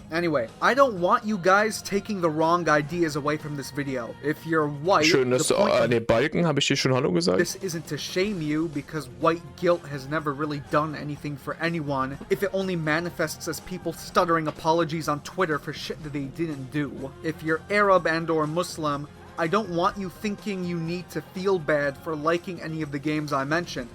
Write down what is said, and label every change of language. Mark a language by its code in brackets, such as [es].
[en] Anyway, I don't want you guys taking the wrong ideas away from this video. If you're white, [de] schön, dass du an den Balken, habe ich dir schon Hallo gesagt? [en] This isn't to shame you, because white guilt has never really done anything for anyone, if it only manifests as people stuttering apologies on Twitter for shit that they didn't do. If you're Arab and or Muslim, I don't want you thinking you need to feel bad for liking any of the games I mentioned.